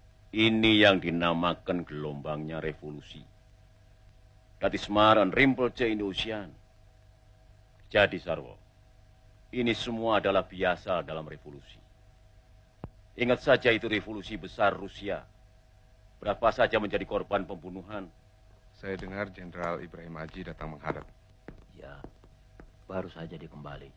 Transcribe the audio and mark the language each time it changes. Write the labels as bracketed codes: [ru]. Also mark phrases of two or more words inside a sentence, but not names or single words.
[id] Ini yang dinamakan gelombangnya revolusi. [nl] Dat is maar een rimpeltje in de oceaan. [id] Jadi, Sarwo, ini semua adalah biasa dalam revolusi. Ingat saja itu revolusi besar Rusia. Berapa saja menjadi korban pembunuhan. Saya dengar Jenderal Ibrahim Haji datang menghadap. Ya, baru saja dia kembali.